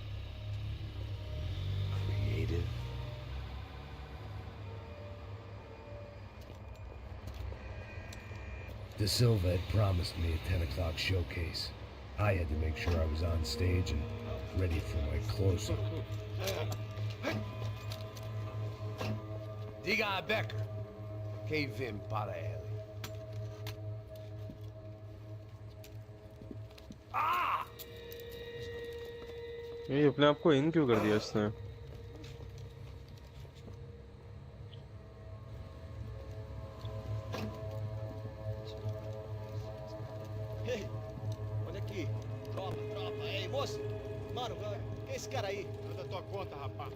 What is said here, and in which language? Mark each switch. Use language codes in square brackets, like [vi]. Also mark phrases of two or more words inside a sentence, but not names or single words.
[en] Creative? De Silva had promised me a 10 o'clock showcase. I had to make sure I was on stage and ready for my close-up. [pt] Diga a Becker. Que vim para ele. Ah! [hi] ये अपने आप को इन क्यों कर दिया इसने? [pt] Ei, olha aqui. Tropa, ei, moço. Mano, quem é esse cara aí? Manda tua conta, rapaz.